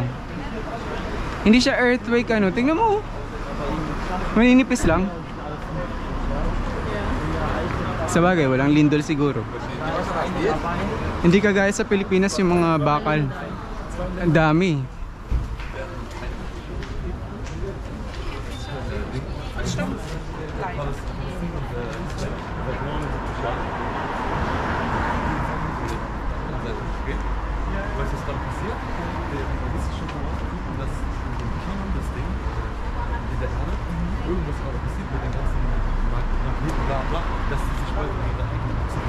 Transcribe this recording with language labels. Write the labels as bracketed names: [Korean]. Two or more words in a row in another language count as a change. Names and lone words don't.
[Filipino] Hindi siya earthquake ano. Tingnan mo. Maninipis lang. Sa bagay, walang lindol siguro. Hindi kagaya sa Pilipinas yung mga bakal. Ang dami. [German] Was ist dann passiert? Der wissenschaftliche Beobachtung, dass in dem Kern das Ding in der Erde irgendwas gerade passiert mit den ganzen Magneten, bla bla, dass sie sich heute wieder eigenen